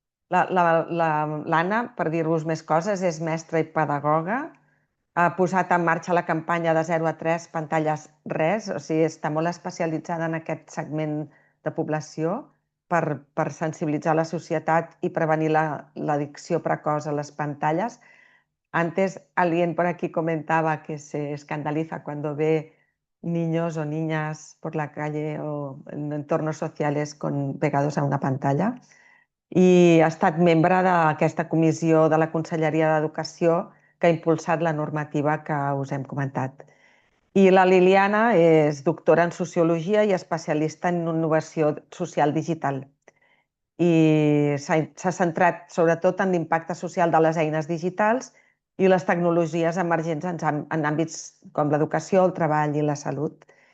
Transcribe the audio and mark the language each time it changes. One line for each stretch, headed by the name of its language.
Catalan: L'Anna, per dir-vos més coses, és mestra i pedagoga. Ha posat en marxa la campanya de 0 a 3 pantalles res, o sigui, està molt especialitzada en aquest segment de població per sensibilitzar la societat i prevenir l'addicció precoç a
Spanish: las pantallas. Antes alguien por aquí comentaba que se escandaliza cuando ve niños o niñas por la calle o en entornos sociales pegados a una pantalla.
Catalan: I ha estat membre d'aquesta comissió de la Conselleria d'Educació que ha impulsat la normativa que us hem comentat. I la Liliana és doctora en Sociologia i especialista en innovació social digital. I s'ha centrat sobretot en l'impacte social de les eines digitals i les tecnologies emergents en àmbits com l'educació, el treball i la salut.